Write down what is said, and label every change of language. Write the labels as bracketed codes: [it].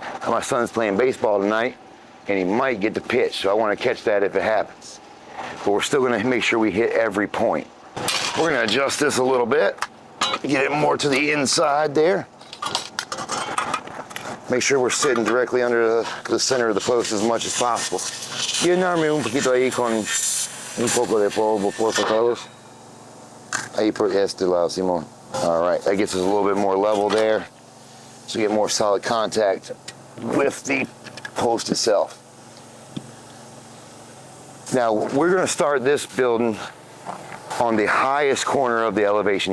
[en] My son's playing baseball tonight, and he might get the pitch, so I want to catch that if it happens. But we're still gonna make sure we hit every point. We're gonna adjust this a little bit, get it more to the inside there. Make sure we're sitting directly under the center of the post as much as possible. [es] Llenarme un poquito ahí con un poco de polvo, por favor. Ahí por este lado, Simón. [en] All right, that gets us a little bit more level there, so we get more solid contact with the post itself. Now, we're gonna start this building on the highest corner of the elevation.